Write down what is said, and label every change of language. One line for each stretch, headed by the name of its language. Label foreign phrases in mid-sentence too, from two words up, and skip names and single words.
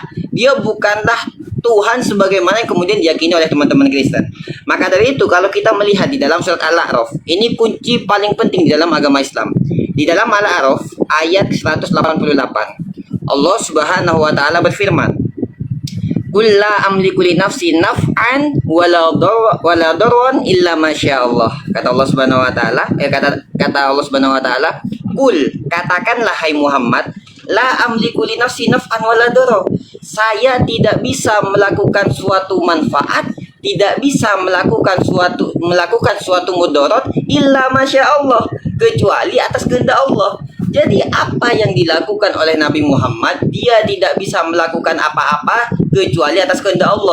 Indonesian: Dia bukanlah Tuhan sebagaimana yang kemudian diyakini oleh teman-teman Kristen. Maka dari itu kalau kita melihat di dalam surat Al-A'raf, ini kunci paling penting di dalam agama Islam. Di dalam Al-A'raf ayat 188. Allah
Arabic: سبحانه وتعالى
Indonesian: berfirman,
Arabic: "قل لا أملك لنفسي نفعا ولا ضرا إلا ما الله."
Indonesian: Kata Allah
Arabic: سبحانه وتعالى,
Indonesian: kata Allah
Arabic: سبحانه وتعالى,
Indonesian: "Qul," katakanlah hai Muhammad,
Arabic: "لا أملك لنفسي نفعا ولا ضرا."
Indonesian: Saya tidak bisa melakukan suatu manfaat, tidak bisa melakukan suatu mudarat
Arabic: إلا ما شاء الله,
Indonesian: kecuali atas kehendak Allah. Jadi apa yang dilakukan oleh Nabi Muhammad, dia tidak bisa melakukan apa-apa kecuali atas kehendak Allah.